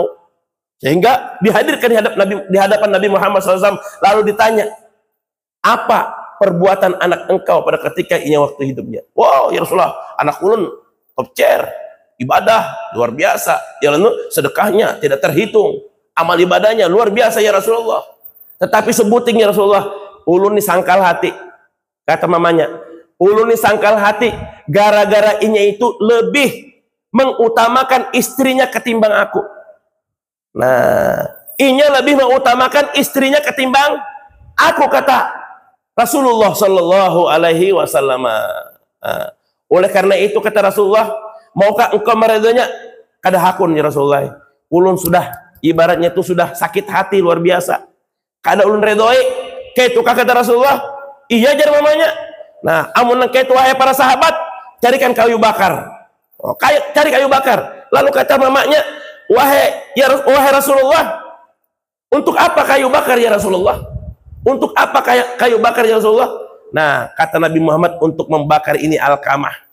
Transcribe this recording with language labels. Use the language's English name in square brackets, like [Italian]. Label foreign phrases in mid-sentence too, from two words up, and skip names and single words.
[Indonesian] Sehingga dihadirkan di hadapan Nabi Muhammad SAW. Lalu ditanya, apa perbuatan anak engkau pada ketika inya waktu hidupnya? [Arabic] واو يا رسول الله, [Indonesian] anak ulun top chair, ibadah luar biasa, ya sedekahnya tidak terhitung, amal ibadahnya luar biasa [Arabic] يا رسول الله. [Banjar] Tetapi sebuting [Arabic] يا رسول الله, [Banjar] ulun ni sangkal hati. [Indonesian] Kata mamanya, ulun ni sangkal hati gara-gara inya itu lebih mengutamakan istrinya ketimbang aku. Nah, inya lebih mengutamakan istrinya ketimbang aku, kata Rasulullah [Arabic] صلى الله عليه وسلم. [Indonesian] Oleh karena itu kata Rasulullah, maukah engkau meredanya? [Banjar] Kada hakun [Arabic] يا رسول الله. [Banjar] Ulun sudah ibaratnya itu sudah sakit hati luar biasa. Kada ulun redoi. Kaitu kata Rasulullah, iya jar mamanya. Nah, amun kaitu wahai para sahabat, carikan kayu bakar. [Indonesian] Cari kayu bakar. Lalu kata mamanya, wahai Rasulullah, untuk apa kayu bakar [Arabic] يا رسول الله? [Indonesian] Untuk apa kayu bakar [Arabic] يا رسول الله? [Indonesian] Nah, kata Nabi Muhammad, untuk membakar ini alkamah.